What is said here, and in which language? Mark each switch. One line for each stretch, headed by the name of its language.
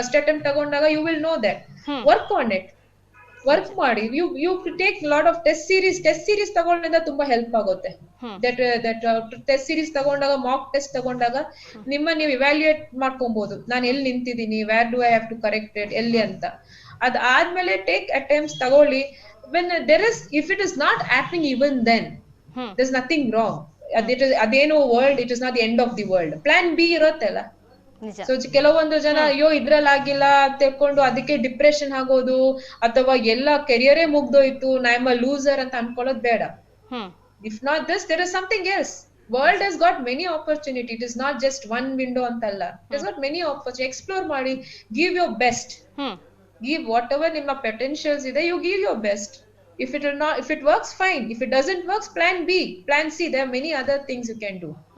English: first attempt
Kannada: ತಗೊಂಡಾಗ
English: You will know that. Work on it, work ಮಾಡಿ. You take lot of test series
Kannada: ತಗೊಂಡ್ರಿಂದ ತುಂಬಾ help ಆಗುತ್ತೆ. That test series ತಗೊಂಡಾಗ, mock test ತಗೊಂಡಾಗ ನೀವು evaluate ಮಾಡ್ಕೊಬಹುದು. ನಾನು ಎಲ್ಲಿ ನಿಂತಿದ್ದೀನಿ,
English: where do I have to correct it,
Kannada: ಎಲ್ಲಿ ಅಂತ. ಅದಾದ್ಮೇಲೆ ಟೇಕ್ ಅಟೆಂಪ್ಟ್ಸ್ ತಗೊಳ್ಳಿ.
English: when there is, if it is not happening even then, there's nothing wrong.
Kannada: ಅದೇನೋ world,
English: It is not the end of the world.
Kannada: Plan B ಇರುತ್ತಲ್ಲ. So ಕೆಲವೊಂದು ಜನ ಅಯ್ಯೋ ಇದ್ರಲ್ಲಿ ಆಗಿಲ್ಲ ತಿಳ್ಕೊಂಡು ಅದಕ್ಕೆ ಡಿಪ್ರೆಷನ್ ಆಗೋದು ಅಥವಾ ಎಲ್ಲ ಕೆರಿಯರೇ ಮುಗ್ದೋಯ್ತು,
English: I am a loser
Kannada: ಅಂತ ಅನ್ಕೊಳ್ಳೋದು ಬೇಡ.
English: If not this, there is something else. World has got many opportunity. It is not just one window
Kannada: antalla.
English: It has got many opportunity. Explore
Kannada: ಮಾಡಿ,
English: give your best. Give whatever
Kannada: ನಿಮ್ಮ
English: potentials
Kannada: ಇದೆ,
English: you give your best. If it will not, if it works, fine. If it doesn't work, plan B, plan C. There are many other things you can do.